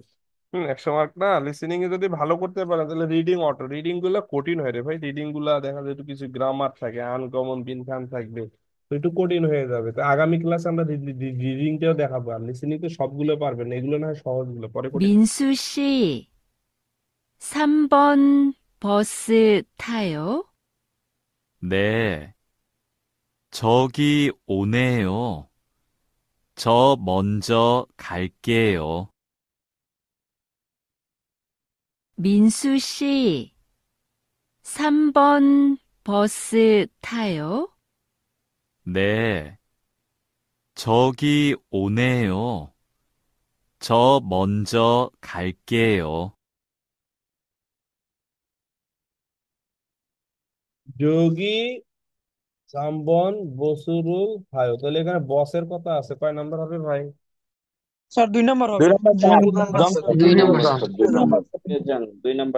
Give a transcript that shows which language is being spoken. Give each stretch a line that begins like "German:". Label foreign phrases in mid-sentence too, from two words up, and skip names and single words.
Bangla: 100 মার্ক না? লিসেনিং এ যদি ভালো করতে পারেন তাহলে রিডিং, অটো রিডিং গুলা কঠিন হয় রে ভাই। রিডিং গুলা দেখা যায় একটু কিছু গ্রামার থাকে, আনকমন বিনকাম থাকবে, তো একটু কঠিন হয়ে যাবে। তো আগামী ক্লাসে আমরা রিডিংটাও দেখাবো। আর লিসেনিং তো সবগুলো পারবেন না, এগুলো না হয় সহজগুলো, পরে কঠিন।
Korean: 민수 씨, 3번 버스 타요? 네, 저기 오네요. 저 먼저 갈게요. 민수 씨, 3번 버스 타요? 네, 저기 오네요. 저 먼저 갈게요. 저기 삼번 버스를
Bangla: ভাই, তাহলে এখানে বসের কথা আছে, কয় নাম্বার হবে ভাই? স্যার 2 নম্বর হবে। দুই নম্বর স্যার, দুই নম্বর। যান, 2 নাম্বার